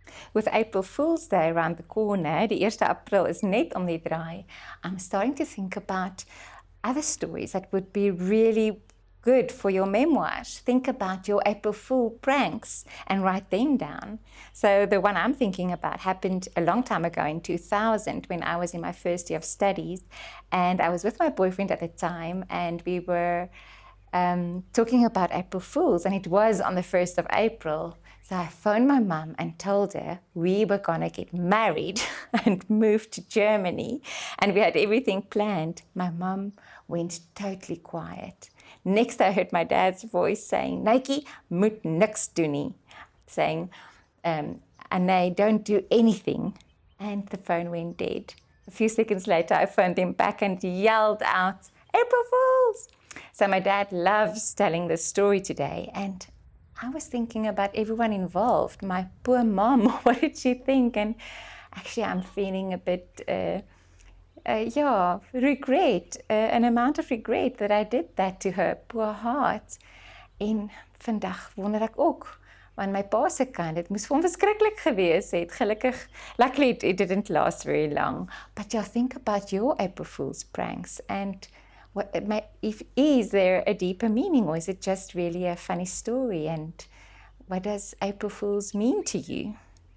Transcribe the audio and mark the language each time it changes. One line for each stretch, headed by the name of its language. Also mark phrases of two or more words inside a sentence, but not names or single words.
English: with April Fool's Day around the corner,
Afrikaans: die 1 April is net om die draai,
English: I'm starting to think about other stories that would be really good for your memoirs. Think about your April Fool pranks and write them down. So the one I'm thinking about happened a long time ago in 2000 when I was in my first year of studies, and I was with my boyfriend at the time, and we were talking about April Fools, and it was on the 1st of April. So I phoned my mum and told her we were going to get married and move to Germany, and we had everything planned. My mum went totally quiet. Next, I heard my dad's voice saying,
Afrikaans: "Nike, moet niks doen nie,"
English: saying, "Anay, don't do anything." And the phone went dead. A few seconds later, I phoned him back and yelled out, "April Fools!" So my dad loves telling this story today, and I was thinking about everyone involved. My poor mom, what did she think? And actually, I'm feeling a bit, regret, an amount of regret that I did that to her poor heart.
Afrikaans: En vandag wonder ek ook, want my pa se kant, dit moes vir hom verskriklik gewees het. Gelukkig,
English: luckily it didn't last very long. But yeah, think about your April Fool's pranks, and is there a deeper meaning, or is it just really a funny story? And what does April Fool's mean to you?